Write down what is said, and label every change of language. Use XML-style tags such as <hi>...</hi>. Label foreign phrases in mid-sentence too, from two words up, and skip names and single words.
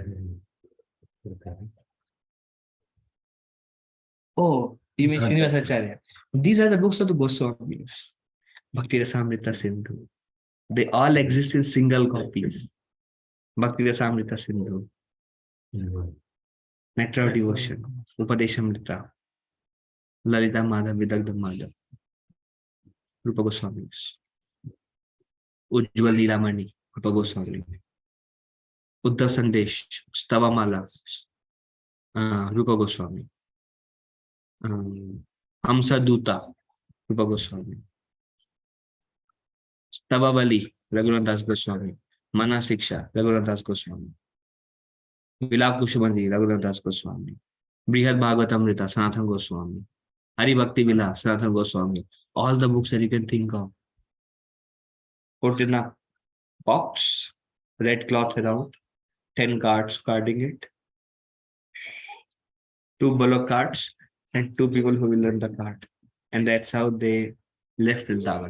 <en>Oh, you mean Srinivasacharya. These are the books of the Goswamis. Bhakti Rasamrita Sindhu. They all exist in single copies. Bhakti Rasamrita Sindhu. Nectar of Devotion. Upadeshamrita. Lalita Madhav Vidagdha Madhav. Rupa Goswami. Ujjwal Leelamani. Rupa Goswami. Uddhav Sandesh. Stavamala. Rupa Goswami. Hamsa Duta. Rupa Goswami. Stavavali. Raghunath Das Goswami. Mana Siksha. Raghunath Das Goswami. Vilap Kushubandi. Raghunath Das Goswami. Brihad Bhagavatamrita. Sanathan Goswami. Hari Bhakti Vilas. Sanathan Goswami. All the books that you can think of. Put in a box. Red cloth around. 10 guards guarding it. 2 bullock carts. And 2 people who will learn the cart. And that's how they left Vrindavan.</en>